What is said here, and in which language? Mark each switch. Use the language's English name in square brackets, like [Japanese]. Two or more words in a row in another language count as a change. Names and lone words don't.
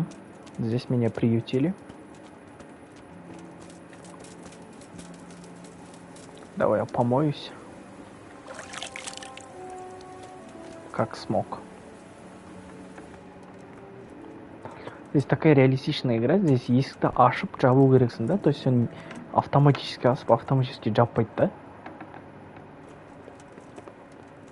[Russian] Здесь меня приютили. Давай я помоюсь. Как смог. Здесь такая реалистичная игра. [Kazakh] Здесь есікті ашып жабу керексің, да? [Russian] То есть он автоматически асып, автоматически жаппайды, да?